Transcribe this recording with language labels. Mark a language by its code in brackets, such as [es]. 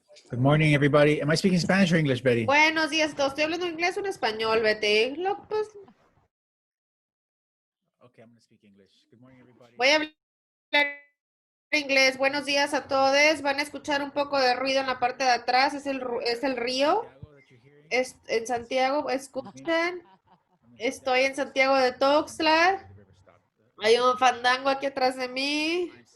[en] Good morning, everybody. Am I speaking Spanish or English, Betty? [es] Buenos días, todos. ¿Estoy hablando inglés o en español, Betty? Pues, [en] Okay, I'm going to speak English. Good morning, everybody. [es] voy a hablar inglés. Buenos días a todos. Van a escuchar un poco de ruido en la parte de atrás. Es el río. En Santiago, escuchen. Estoy en Santiago de Tuxtla. Hay un fandango aquí atrás de mí.